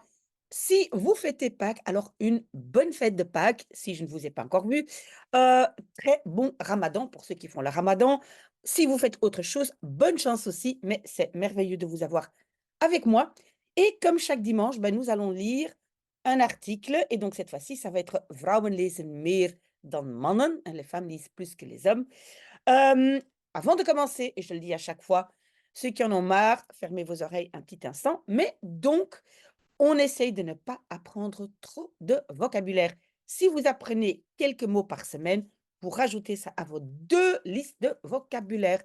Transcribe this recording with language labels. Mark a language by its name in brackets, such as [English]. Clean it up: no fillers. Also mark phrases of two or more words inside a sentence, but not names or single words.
[French] Si vous fêtez Pâques, alors une bonne fête de Pâques, si je ne vous ai pas encore vu. Très bon Ramadan pour ceux qui font le Ramadan. Si vous faites autre chose, bonne chance aussi, mais c'est merveilleux de vous avoir avec moi. Et comme chaque dimanche, nous allons lire un article. Et donc cette fois-ci, ça va être [Dutch] Vrouwen lezen meer dan mannen. [French] Les femmes lisent plus que les hommes. Hem, Avant de commencer, et je le dis à chaque fois, ceux qui en ont marre, fermez vos oreilles un petit instant. Mais donc, on essaye de ne pas apprendre trop de vocabulaire. Si vous apprenez quelques mots par semaine, vous rajoutez ça à vos 2 listes de vocabulaire.